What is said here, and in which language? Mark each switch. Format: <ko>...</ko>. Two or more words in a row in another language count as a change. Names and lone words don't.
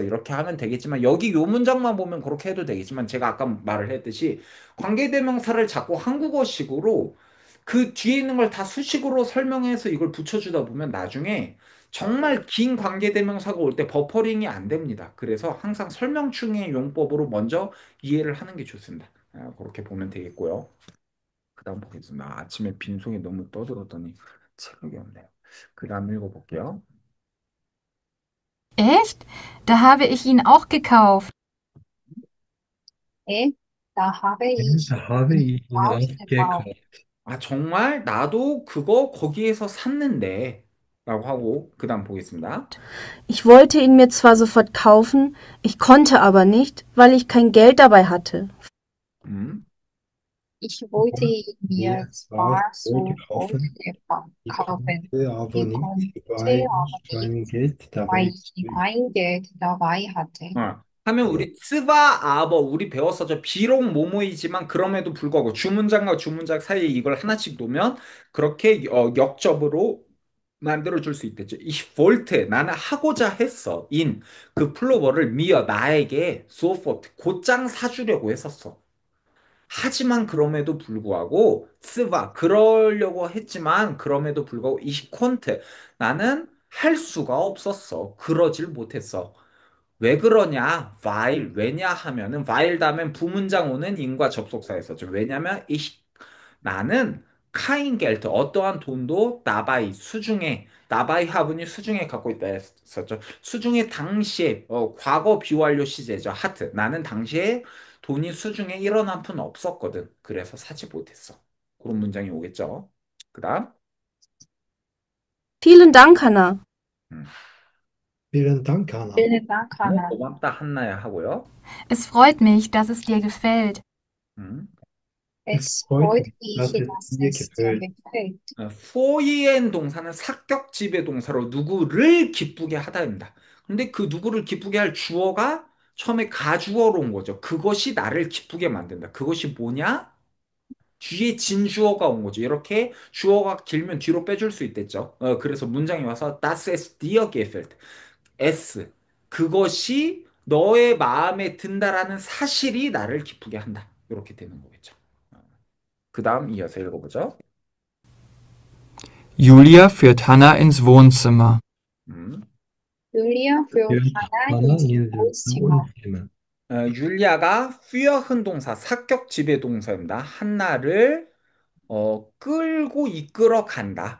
<ko>이렇게 하면 되겠지만 여기 요 문장만 보면 그렇게 해도 되겠지만 제가 아까 말을 했듯이 관계대명사를 자꾸 한국어식으로 그 뒤에 있는 걸 다 수식으로 설명해서 이걸 붙여주다 보면 나중에 정말 긴 관계대명사가 올 때 버퍼링이 안 됩니다. 그래서 항상 설명충의 용법으로 먼저 이해를 하는 게 좋습니다. 그렇게 보면 되겠고요. 그 다음 보겠습니다. 아침에 빈속에 너무 떠들었더니 체력이 없네요. 그 다음 읽어볼게요.</ko> <de>Echt? Da habe ich ihn auch gekauft. Da habe ich Da habe ihn ich ihn aufgekauft. aufgekauft.</de> <ko>정말 나도 그거 거기에서 샀는데 라고 하고 그 다음 보겠습니다.</ko> <de>Ich wollte ihn mir zwar sofort kaufen, ich konnte aber nicht, weil ich kein Geld dabei hatte. 음. Ich wollte ihn Mir mir war zwar wohl sofort kaufen, ich kaufen, konnte aber ich nicht, konnte weil aber ich nicht, kein Geld weil dabei ich hatte. kein Geld dabei hatte.</de> <ko>하면 우리ツバ 아버 우리 배웠었죠. 비록 뭐뭐이지만 그럼에도 불구하고 주문장과 주문장 사이에 이걸 하나씩 놓으면 그렇게 역접으로 만들어 줄 수 있겠죠.</ko> <de>Ich wollte</de> <ko>나는 하고자 했어. 인 그 플로버를 미어 나에게 sofort 곧장 사주려고 했었어. 하지만 그럼에도 불구하고 스바 그러려고 했지만 그럼에도 불구하고</ko> <de>ich konnte</de> <ko>나는 할 수가 없었어. 그러질 못했어. 왜 그러냐? weil 왜냐 하면은 weil 다음엔 부문장 오는 인과 접속사에 썼죠. 왜냐면 나는</ko> <de>kein Geld</de> <ko>어떠한 돈도 나바이 수중에 나바이 하분이 수중에 갖고 있다 했었죠. 수중에 당시에 과거 비완료 시제죠. 하트 나는 당시에 돈이 수중에 1원 한 푼 없었거든. 그래서 사지 못했어. 그런 문장이 오겠죠. 그다음</ko> <de>Vielen Dank, Hannah. 음. Vielen Dank, Anna. Vielen Dank, Hannah.</de> <ko>고맙다 한나야 하고요.</ko> <de>Es freut mich, dass es dir gefällt. 음. Es freut freut mich, mich, dass es dass dir es dir gefällt. gefällt.</de> <ko>포이엔 동사는 사격 지배 동사로 누구를 기쁘게 하다입니다. 근데 그 누구를 기쁘게 할 주어가 처음에 가주어로 온 거죠. 그것이 나를 기쁘게 만든다. 그것이 뭐냐? 뒤에 진주어가 온 거죠. 이렇게 주어가 길면 뒤로 빼줄 수 있겠죠. 그래서 문장이 와서</ko> <de>Das es dir gefällt.</de> <ko>S. 그것이 너의 마음에 든다라는 사실이 나를 기쁘게 한다. 이렇게 되는 거겠죠. 그 다음 이어서 읽어보죠.</ko> <de>Julia führt Hanna ins Wohnzimmer. 음. Julia führt Führt Hannah Anna ins ins Wohnzimmer. Wohnzimmer.</de> <ko>율리아가 führ은 동사, 사격 지배 동사입니다. 한나를 끌고 이끌어 간다.</ko>